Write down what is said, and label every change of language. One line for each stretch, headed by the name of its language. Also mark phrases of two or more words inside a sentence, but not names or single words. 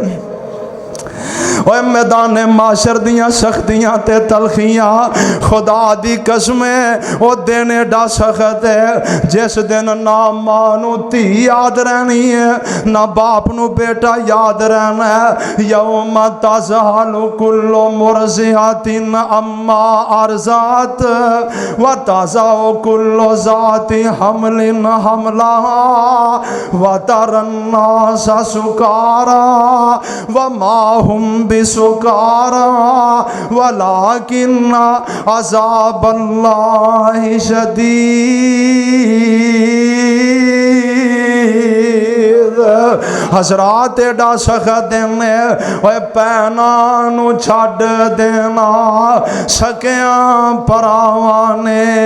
Punjabi: ਓਏ ਮੈਦਾਨ ਮਾਸ਼ਰ ਦੀਆਂ ਸਖ਼ਤੀਆਂ ਤੇ ਤਲਖ਼ੀਆਂ ਖ਼ੁਦਾ ਦੀ ਕਸਮੇਂ ਓ ਦਿਨ ਏਡਾ ਸਖ਼ਤ ਹੈ ਜਿਸ ਦਿਨ ਨਾ ਮਾਂ ਨੂੰ ਧੀ ਯਾਦ ਰਹਿਣੀ ਹੈ, ਨਾ ਬਾਪ ਨੂੰ ਬੇਟਾ ਯਾਦ ਰਹਿਣਾ ਹੈ।
Arabic: يوم تذهل كل مرضعة عما أرضعت وتضع كل ذات حمل حملها وترى الناس سكارى وما هم بسكارى ولكن عذاب الله شديد.
Punjabi: ਹਜ਼ਰਾਤ ਏਡਾ ਸਖ਼ਤ ਦਿਨ ਹੈ, ਭੈਣਾਂ ਨੂੰ ਛੱਡ ਦੇਣਾ, ਸਕੀਆਂ ਭਰਾਵਾਂ ਨੇ